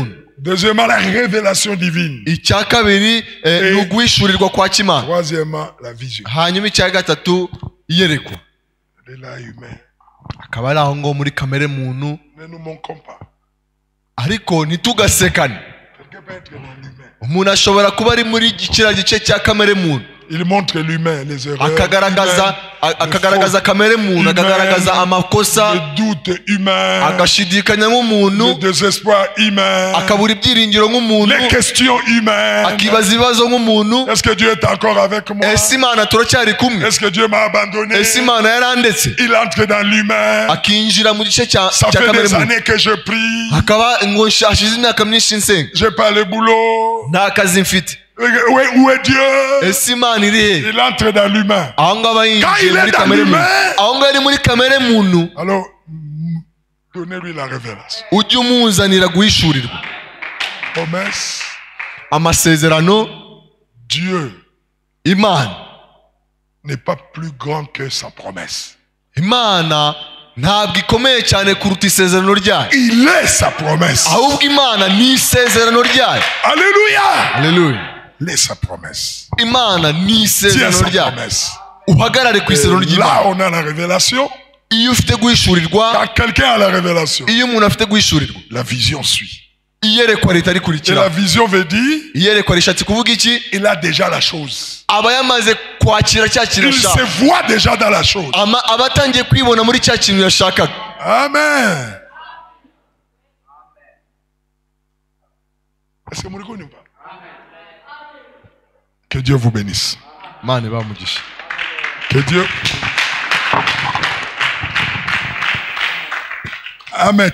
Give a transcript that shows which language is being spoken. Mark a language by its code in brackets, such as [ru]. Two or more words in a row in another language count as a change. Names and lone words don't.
[fr] Deuxièmement, la révélation divine. Et troisièmement, la vision. Il est là humain. Ne nous manquons pas. [rw] Ariko ntitugasekane. [fr] Quelqu'un peut être dans l'humain. [rw] Umuntu ashobora kuba ari muri kiriya gice cya kamere muntu. [fr] Il montre l'humain, les erreurs. [rw] akagaragaza kamere muntu, akagaragaza amakosa, [fr] le doute humain, [rw] agashidikanya nk'umuntu, [fr] le désespoir humain, [rw] akabura ibyiringiro nk'umuntu, [fr] les questions humaines. [rw] akibaza ibibazo nk'umuntu. [fr] Est-ce que Dieu est encore avec moi? [rw] Ese Imana turacyari kumwe? [fr] Est-ce que Dieu m'a abandonné? [rw] Ese Imana yarandetse? [fr] Il entre dans l'humain. [rw] Akinjira mu gice cya [fr] Ça fait [rw] kamere [fr] des [rw] muntu. [fr] années que je prie. [rw] Akaba ngo hashize imyaka myinshi nsenga. [fr] J'ai pas le boulot. [rw] Nta kazi mfite. [fr] Où est Dieu? [rw] Ese Imana iri he? [fr] Il entre dans l'humain. [rw] Aho ngaho yinjiye muri kamere muntu. Aho ngaho ari muri kamere muntu. [fr] Alors, donnez-lui la révélation. [rw] Ujye umuzanira guhishurirwa. [fr] Promesse. [rw] Amasezerano. [fr] Dieu. [rw] Imana [fr] n'est pas plus grand que sa promesse. [rw] Imana ntabwo ikomeye cyane kuruta isezerano ryayo. [fr] Il est sa promesse. [rw] Ahubwo Imana ni isezerano ryayo. [fr] Alléluia. Alléluia. Il est sa promesse. [rw] Imana ni isezerano ryayo. Uhagarare ku isezerano ry'Imana. [fr] Là on a la révélation. [rw] Iyo ufite guhishurirwa. [fr] Quand quelqu'un a la révélation. [rw] Iyo umuntu afite guhishurirwa. [fr] La vision suit. [rw] Iyerekwa ritari [fr] Et [rw] kurikira. [fr] la vision veut dire. [rw] Iyerekwa rishatse kuvuga iki? [fr] Il a déjà la chose. [rw] Aba yamaze kwakira cya kintu [fr] Il [rw] yashaka. [fr] se voit déjà dans la chose. [rw] Aba atangiye kwibona muri cya kintu yashakaga. Amen. [fr] Est-ce que vous connaissez pas? Que Dieu vous bénisse. [rw] Mane bamugisha. [fr] Que Dieu. Amen.